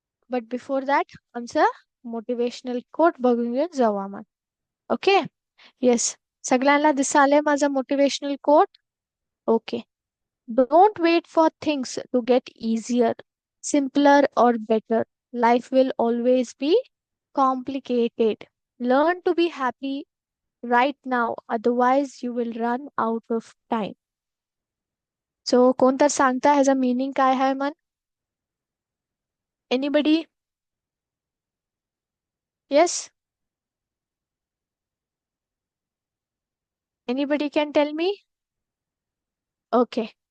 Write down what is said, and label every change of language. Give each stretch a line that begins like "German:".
English: but before that
Marathi: आमचं motivational quote बघून घेऊन जाऊया मग. ओके. येस. सगळ्यांना दिसाले माझा motivational quote.
English: Okay. Don't wait for things to get easier, simpler or better. Life will always be complicated. Learn to be happy right now, otherwise you will run out of time.
Marathi: So कोण तर सांगता ह्याचा meaning काय आहे मन?
English: Anybody? Yes. Anybody can tell me? Okay.